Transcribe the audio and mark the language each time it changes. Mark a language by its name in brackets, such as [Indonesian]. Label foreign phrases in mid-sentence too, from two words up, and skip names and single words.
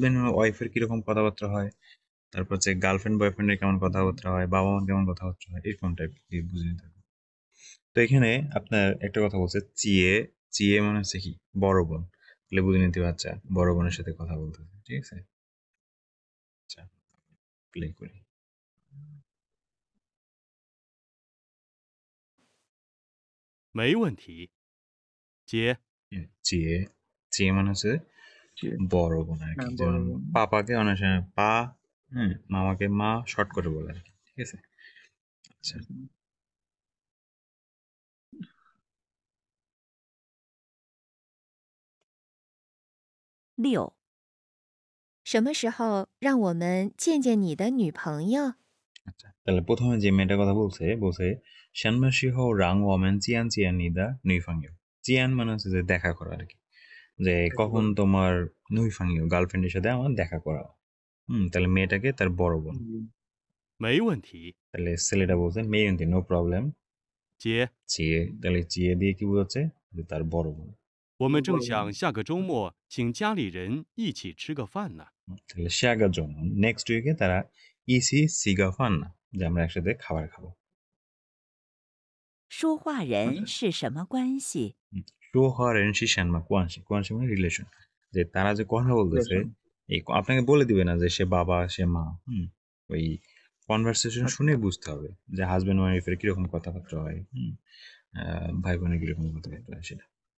[English] husband wife [Bangla] কিরকম কথাবার্তা হয়, তারপর হচ্ছে [English] girlfriend boyfriend [Bangla] কেমন কথাবার্তা হয়, বাবা মার কেমন কথাবার্তা হয়, এরকম টাইপ বুঝে নিতে হবে। তো এখানে আপনার একটা কথা বলছে চিয়ে, চিয়ে মানে হচ্ছে কি বড় বোন, তাহলে বুঝে নিতে হবে আচ্ছা বড় বোনের সাথে কথা বলতে হবে, ঠিক আছে। আচ্ছা, প্লে করি। [Chinese] 没问题。姐， [Bangla] চিয়ে, চিয়ে মানে হচ্ছে জি, বড় বোন আর কি, হ্যাঁ, বড় যেমন বোন। পাপাকে অনেক সময় পা, হ্যাঁ, মামাকে মা শর্ট করে বলে আর কি, ঠিক আছে। আচ্ছা, [Chinese] 六、什么时候让我们见见你的女朋友？ [Bangla] আচ্ছা, তাহলে প্রথমে যে মেয়েটার কথা বলছে, বলছে [Chinese] 什么时候让我们见见你的女朋友. [Bangla] চিয়ান মানে হচ্ছে যে দেখা করা আর কি, যে দেখা কখন করে। তোমার নুইফাংইউ গার্লফ্রেন্ডের সাথে আমার দেখা করা। তাহলে মেয়েটাকে তার বড় বোন। জি, [Chinese] 没问题。 [Bangla] তাহলে ছেলেটা বলছে মেয়েন্টি [English] no problem. [Chinese] 姐， [Bangla] চিয়ে, তাহলে চিয়ে দিয়ে কি বোঝাচ্ছে, যে তার বড় বোন। [Chinese] 我们 [Bangla] তার [Chinese] 正 [Bangla] বড় বোন। [Chinese] 想下个周末请家里人一起吃个饭呢。 [Bangla] তাহলে শ্যাগার জন্য [English] next week [Bangla] তারা [Chinese] 一起吃个饭呢, [Bangla] যে আমরা একসাথে খাবার খাবো। [Chinese] 说话人是什么关系？说话人是什么关系, [Bangla] কোয়ানসি মানে রিলেশন, যে তারা যে কথা বলতেছে রিলেশন। এই আপনাকে বলে দিবে না যে সে বাবা সে মা। ওই কনভারসেশন আচ্ছা, শুনে বুঝতে হবে যে [English] husband wife [Bangla] কিরকম কথাবার্তা হয়, ভাই বোনের কিরকম কথাবার্তা হয় সেটা।